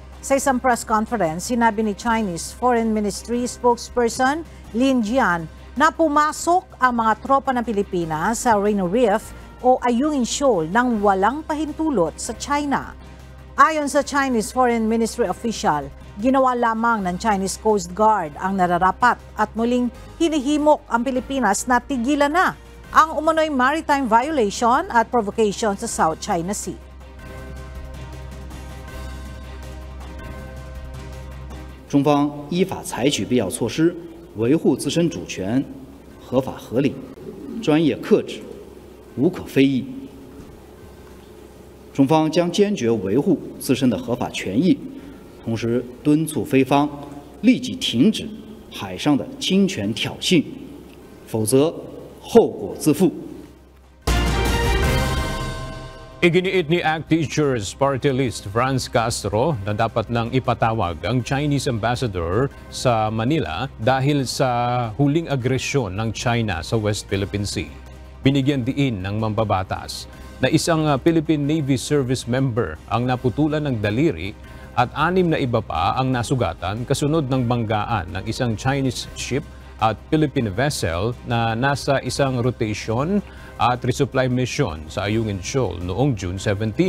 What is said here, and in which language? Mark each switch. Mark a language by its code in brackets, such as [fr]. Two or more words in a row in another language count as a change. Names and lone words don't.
[tl] Sa isang [en] press conference, [tl] sinabi ni Chinese Foreign Ministry spokesperson Lin Jian na pumasok ang mga tropa ng Pilipinas sa Reno Reef o Ayungin Shoal nang walang pahintulot sa China. Ayon sa Chinese Foreign Ministry official, ginawa lamang ng Chinese Coast Guard ang nararapat at muling hinihimok ang Pilipinas na tigilan na ang umano'y [en] maritime violation [tl] at provocation sa South China Sea. [zh] 中方依法采取必要措施，维护自身主权，合法合理，专业克制，无可非议。中方将坚决维护自身的合法权益，同时敦促菲方立即停止海上的侵权挑衅，否则后果自负。 [tl] Iginiit ni ACT Teachers Party List Franz Castro na dapat nang ipatawag ang Chinese Ambassador sa Manila dahil sa huling agresyon ng China sa West Philippine Sea. Binigyan diin ng mambabatas na isang Philippine Navy [en] service member [tl] ang naputulan ng daliri at 6 na iba pa ang nasugatan kasunod ng banggaan ng isang [en] Chinese ship [tl] at [en] Philippine vessel [tl] na nasa isang rotation at [en] resupply mission [tl] sa Ayungin Shoal noong June 17.